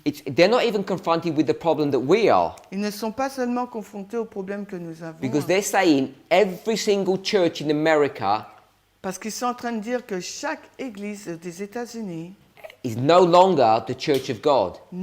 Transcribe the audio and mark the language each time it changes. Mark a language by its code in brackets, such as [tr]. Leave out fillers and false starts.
[en] They're not even confronted with the problem that we are, [fr] Ils ne sont pas seulement confrontés aux problèmes que nous avons, [en] because they're saying every single church in America [fr] parce qu'ils sont en train de dire que chaque église des États-Unis [en] is no longer the church of God.